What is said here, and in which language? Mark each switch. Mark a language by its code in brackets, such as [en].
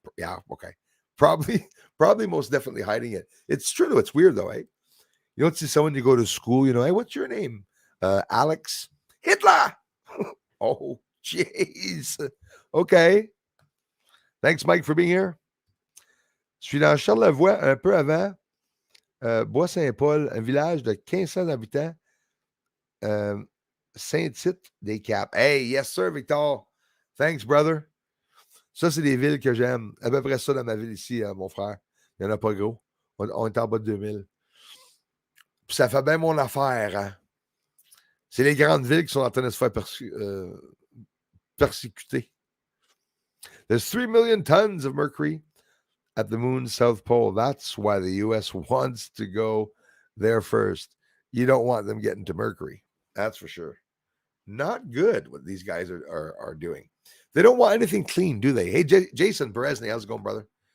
[en] Yeah, okay, probably, probably most definitely hiding it. It's true though. It's weird though, eh? You don't see someone you go to school, hey, what's your name? Alex Hitler. Oh, jeez. Okay. Thanks, Mike, for being here. [fr] Je suis dans Charlevoix, un peu avant Bois-Saint-Paul, un village de 1500 habitants. [en] Saint-Tite des Caps. Hey, yes, sir, Victor. Thanks, brother. [fr] Ça, c'est des villes que j'aime. À peu près ça dans ma ville ici, mon frère. Il n'y en a pas gros. On est en bas de 2000. Puis ça fait bien mon affaire, hein? C'est les grandes villes qui sont en train de se faire persécuter. [en] There's 3 million tons of mercury at the moon's south pole. That's why the U.S. wants to go there first. You don't want them getting to Mercury. That's for sure. Not good what these guys are doing. They don't want anything clean, do they? Hey, Jason Beresny, how's it going, brother?